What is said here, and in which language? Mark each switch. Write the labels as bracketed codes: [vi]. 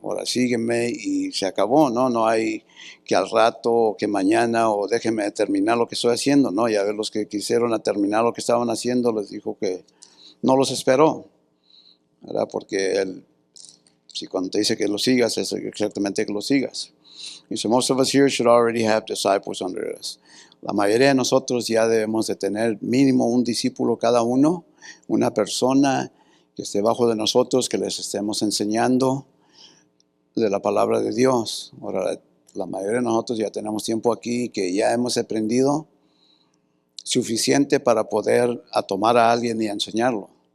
[es] Ahora sígueme y se acabó, ¿no? No hay que al rato o que mañana o déjeme terminar lo que estoy haciendo, ¿no? Ya ver los que quisieron terminar lo que estaban haciendo, les dijo que no los esperó. ¿Verdad? Porque si cuando te dice que lo sigas, es exactamente que lo sigas. Dice, [en] most of us here should already have disciples under us. [es] La mayoría de nosotros ya debemos de tener mínimo un discípulo cada uno, una persona que esté bajo de nosotros, que les estemos enseñando de la palabra de Dios. Ahora, la mayoría de nosotros ya tenemos tiempo aquí que ya hemos aprendido suficiente para poder tomar a alguien y enseñarlo.